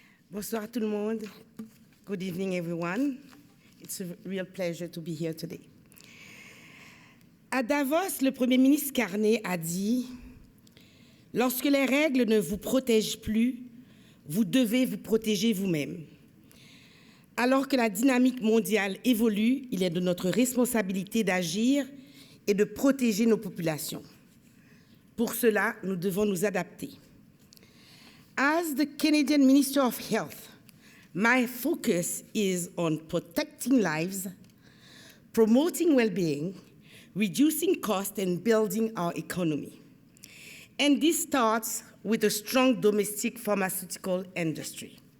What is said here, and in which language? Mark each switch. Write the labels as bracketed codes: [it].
[fr] Bonsoir tout le monde. [en] Good evening, everyone. It's a real pleasure to be here today. [fr] À Davos, le Premier ministre Carney a dit « Lorsque les règles ne vous protègent plus, vous devez vous protéger vous-même. Alors que la dynamique mondiale évolue, il est de notre responsabilité d'agir et de protéger nos populations. Pour cela, nous devons nous adapter. » [en] As the Canadian Minister of Health, my focus is on protecting lives, promoting well-being, reducing costs, and building our economy. And this starts with a strong domestic pharmaceutical industry.